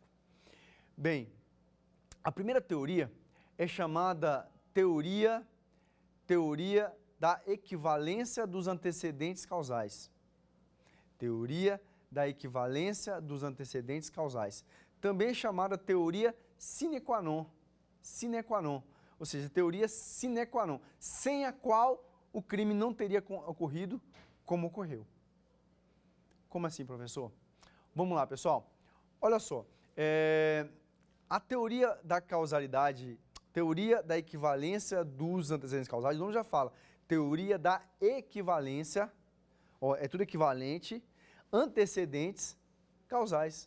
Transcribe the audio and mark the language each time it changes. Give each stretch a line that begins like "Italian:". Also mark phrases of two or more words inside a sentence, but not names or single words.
Portuguese: Bem, a primeira teoria é chamada teoria da equivalência dos antecedentes causais. Teoria da equivalência dos antecedentes causais. Também chamada teoria
Latin: sine qua non. sine qua non,
Portuguese: ou seja, teoria
Latin: sine qua non,
Portuguese: sem a qual o crime não teria ocorrido como ocorreu. Como assim, professor? Vamos lá, pessoal. Olha só, a teoria da causalidade, teoria da equivalência dos antecedentes causais, o nome já fala, teoria da equivalência, ó, é tudo equivalente, antecedentes causais.